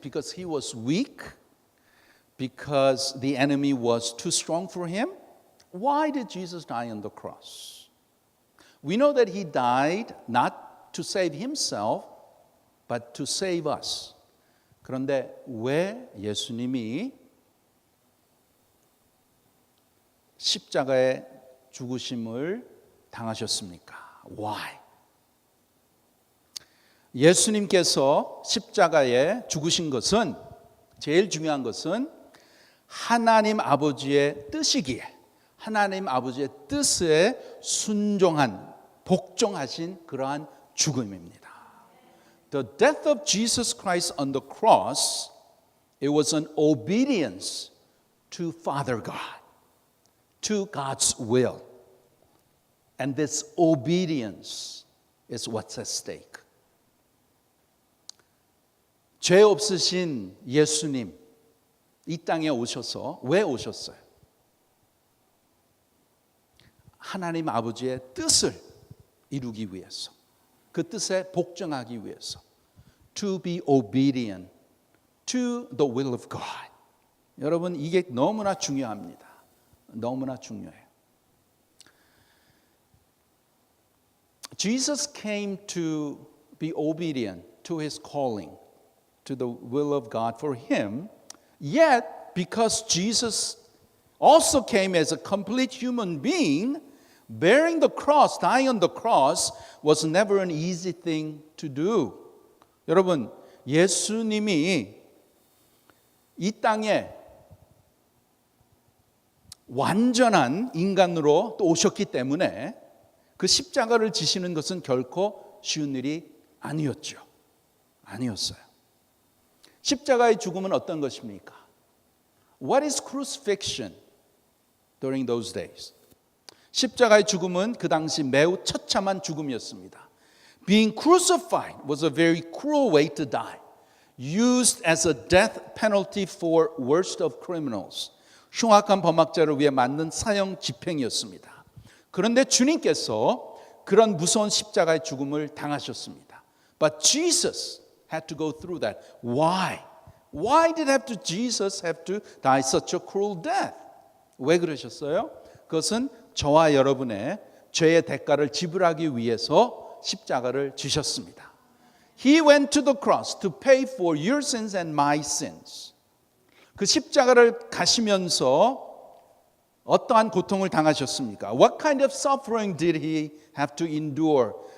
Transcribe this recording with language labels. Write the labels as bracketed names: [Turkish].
[English] Because he was weak? Because the enemy was too strong for him? Why did Jesus die on the cross? We know that he died not to save himself, but to save us. [Korean] 그런데 왜 예수님이 십자가에 죽으심을 당하셨습니까? [English] Why? [Korean] 예수님께서 십자가에 죽으신 것은 제일 중요한 것은 하나님 아버지의 뜻이기에 하나님 아버지의 뜻에 순종한 복종하신 그러한 죽음입니다. [English] The death of Jesus Christ on the cross, it was an obedience to Father God, to God's will. And this obedience is what's at stake. [Korean] 죄 없으신 예수님 이 땅에 오셔서 왜 오셨어요? 하나님 아버지의 뜻을 이루기 위해서, 그 뜻에 복종하기 위해서, [English] to be obedient to the will of God. [Korean] 여러분 이게 너무나 중요합니다. 너무나 중요해요. [English] Jesus came to be obedient to his calling, to the will of God for him. Yet, because Jesus also came as a complete human being, bearing the cross, dying on the cross, was never an easy thing to do. [Korean] 여러분, 예수님이 이 땅에 완전한 인간으로 또 오셨기 때문에 그 십자가를 지시는 것은 결코 쉬운 일이 아니었죠. 아니었어요. 십자가의 죽음은 어떤 것입니까? [English] What is crucifixion during those days? [Korean] 십자가의 죽음은 그 당시 매우 처참한 죽음이었습니다. [English] Being crucified was a very cruel way to die, used as a death penalty for worst of criminals. [Korean] 흉악한 범죄자를 위해 만든 사형 집행이었습니다. 그런데 주님께서 그런 무서운 십자가의 죽음을 당하셨습니다. [English] But Jesus had to go through that. Why? Why did Jesus have to die such a cruel death? [Korean] 왜 그러셨어요? 그것은 저와 여러분의 죄의 대가를 지불하기 위해서 십자가를 지셨습니다. [English] He went to the cross to pay for your sins and my sins. [Korean] 그 십자가를 가시면서 어떠한 고통을 당하셨습니까? [English] What kind of suffering did he have to endure?